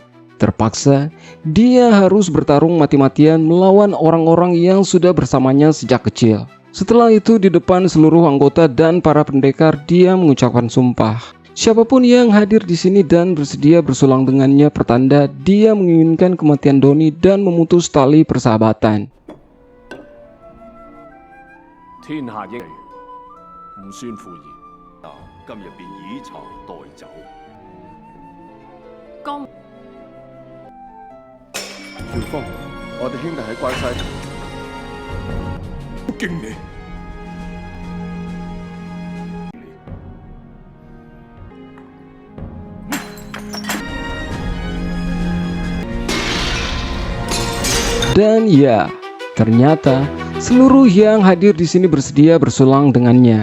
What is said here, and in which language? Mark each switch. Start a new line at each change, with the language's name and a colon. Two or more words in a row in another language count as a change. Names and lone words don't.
Indonesian: Terpaksa, dia harus bertarung mati-matian melawan orang-orang yang sudah bersamanya sejak kecil. Setelah itu di depan seluruh anggota dan para pendekar dia mengucapkan sumpah. Siapapun yang hadir di sini dan bersedia bersulang dengannya pertanda dia menginginkan kematian Doni dan memutus tali persahabatan.
Cantonese: 天下英雄，唔算負義。今日便以茶代酒。江喬峰，我哋兄弟喺關西。敬你。
Indonesian: Dan ya, ternyata seluruh yang hadir di sini bersedia bersulang dengannya.